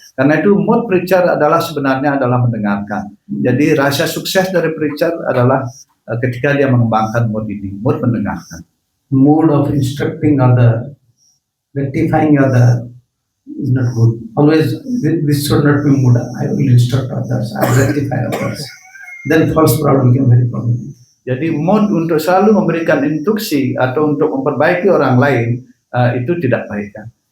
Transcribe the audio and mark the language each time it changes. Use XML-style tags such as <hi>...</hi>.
<id>Karena itu mood preacher adalah sebenarnya adalah mendengarkan. Jadi rahasia sukses dari preacher adalah ketika dia mengembangkan mood ini, mood mendengarkan.</id> <en>Mood of instructing other, rectifying other is not good. Always this should not be mood. I will instruct others, I will rectify others. Then false problem become very prominent.</en> <id>Jadi mood untuk selalu memberikan instruksi atau untuk memperbaiki orang lain itu tidak baik kan.</id>